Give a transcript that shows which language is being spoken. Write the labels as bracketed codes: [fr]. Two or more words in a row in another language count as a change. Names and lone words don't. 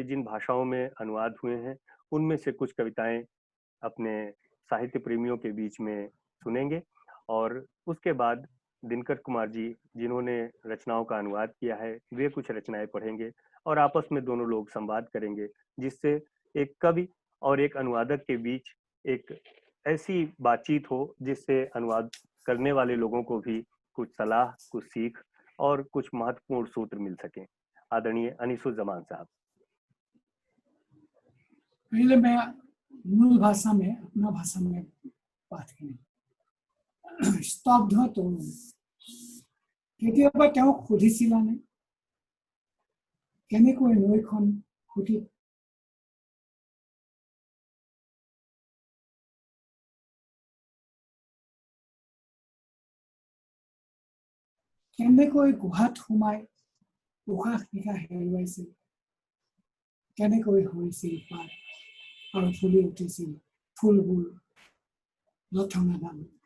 [hi] जिन भाषाओं में अनुवाद हुए हैं उनमें से कुछ कविताएं अपने साहित्य प्रेमियों के बीच में सुनेंगे और उसके बाद दिनकर कुमार जी, जिन्होंने रचनाओं का अनुवाद किया है, वे कुछ रचनाएं पढ़ेंगे और आपस में दोनों लोग संवाद करेंगे, जिससे एक कवि और एक अनुवादक के बीच एक ऐसी बातचीत हो जिससे अनुवाद करने वाले लोगों को भी कुछ सलाह, कुछ सीख और कुछ महत्वपूर्ण सूत्र मिल सके। आदरणीय अनीसुज्जमान साहब। पहले मैं मूल भाषा में अपना भाषा में बात करें। [as] স্তব্ধ তৰুণ কেতিয়াবা তেওঁ সুধিছিলানে কেনেকৈ নৈখন ফুটি কেনেকৈ গুহাত সোমাই উশাহ নিশাহ হেৰুৱাইছিল কেনেকৈ হৈছিল পাত আৰু ফুলি উঠিছিল ফুলবোৰ লঠঙাডাল